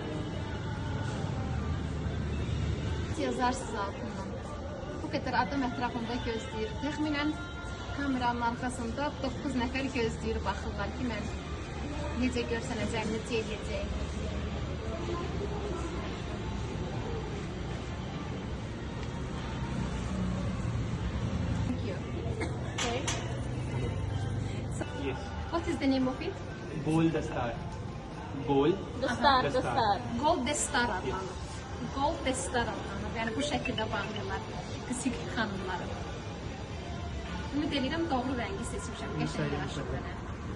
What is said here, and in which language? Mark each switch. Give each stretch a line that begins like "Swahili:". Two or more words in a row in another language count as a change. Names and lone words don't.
Azerbaijani: Yazarsınız altından. Bu qədər adam ətrafında gözləyir. Təxminən kameranın arxasında 9 nəfər gözləyir, baxırlar ki, mən necə görsənəcəm, necə eləyəcəyim.
English: Thank you. Okay. So, Yes. what is the name of it? Bowl the star. Bowl.
Azerbaijani: The star. Gold the star adlanır. Gold the star adlanır. Yəni bu şəkildə bağlayırlar qısıq xanımları. Ümid edirəm doğru rəngi seçmişəm. Qəşəng yaraşır mənə.